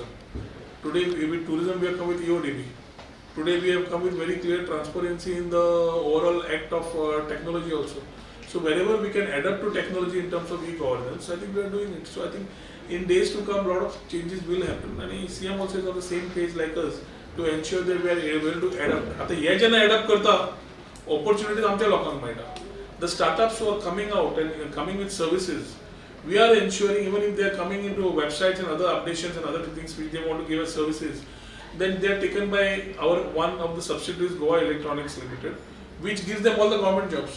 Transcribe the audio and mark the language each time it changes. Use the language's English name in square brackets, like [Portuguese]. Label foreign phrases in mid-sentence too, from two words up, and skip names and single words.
[English] Today with tourism we have come with EODB. Today we have come with very clear transparency in the overall act of technology also. So wherever we can adapt to technology in terms of e-governance, I think we are doing it. So I think in days to come, a lot of changes will happen. And CM also is on the same page like us to ensure that we are able to adapt. [Konkani] आता ये जना adapt करता, opportunities आमच्या लोकांक मेळटा. [English] The startups who are coming out and coming with services, we are ensuring even if they are coming into websites and other updations and other things which they want to give us services, then they are taken by our one of the subsidiaries, Goa Electronics Limited, which gives them all the government jobs.